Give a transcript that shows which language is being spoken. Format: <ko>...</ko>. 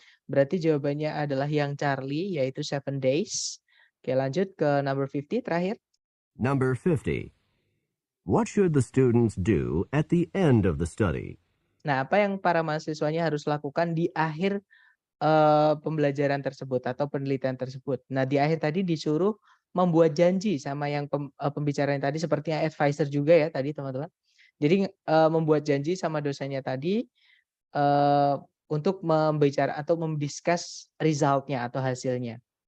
<id>Berarti jawabannya adalah yang Charlie, yaitu</id> <en>7 days.</en> <id>Oke, lanjut ke number 50 terakhir.</id> <en>Number 50. What should the students do at the end of the study?</en> <id>Nah, apa yang para mahasiswanya harus lakukan di akhir pembelajaran tersebut atau penelitian tersebut? Nah, di akhir tadi disuruh membuat janji sama yang pembicara yang tadi, sepertinya advisor juga ya tadi, teman-teman. Jadi membuat janji sama dosennya tadi untuk membicara atau mendiskus resultnya atau hasilnya.</id>